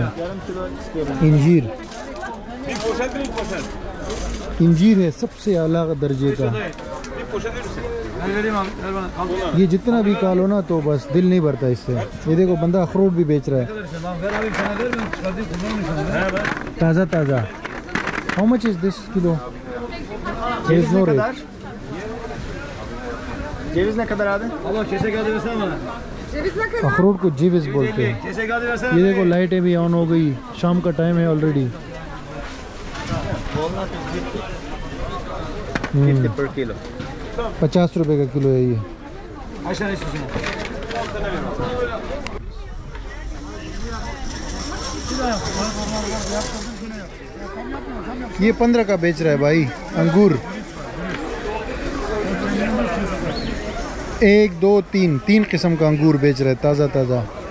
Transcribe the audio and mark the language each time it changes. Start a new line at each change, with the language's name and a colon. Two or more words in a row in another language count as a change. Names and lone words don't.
Hindi: इंजीर, इंजीर है सबसे आला दर्जे का। ये जितना भी खा लो ना तो बस दिल नहीं भरता इससे। ये देखो बंदा अखरोट भी बेच रहा है, ताज़ा ताज़ा।
English: how much is this kilo?
Turkish: Ceviz ne kadar? Ceviz ne kadar abi?
Hindi: अखरोट को जीविस बोलते हैं। ये देखो लाइटें भी ऑन हो गई, शाम का टाइम है ऑलरेडी।
English: Walnut is 50 per kilo.
Hindi: 50 रुपए का किलो है ये। ये 15 का बेच रहा है भाई अंगूर। 1 2 3 किस्म का अंगूर बेच रहा है, ताज़ा ताज़ा।